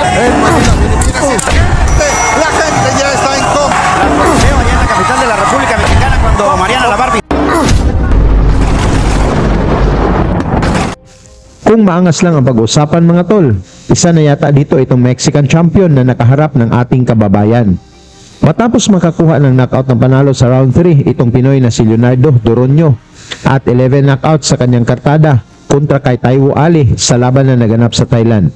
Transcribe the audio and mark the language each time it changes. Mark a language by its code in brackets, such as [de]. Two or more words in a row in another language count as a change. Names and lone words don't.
[es] La gente ya está en coma. La Coliseo allá en la capital de la República Mexicana cuando Mariana la Barbie. [tl] Kung maangas lang ang pag-usapan mga tol, isa na yata dito itong Mexican champion na nakaharap ng ating kababayan. Matapos makakuha ng knockout ng panalo sa round 3, itong Pinoy na si Leonardo Doroño at 11 knockout sa kanyang kartada kontra kay Taiwo Ali sa laban na naganap sa Thailand.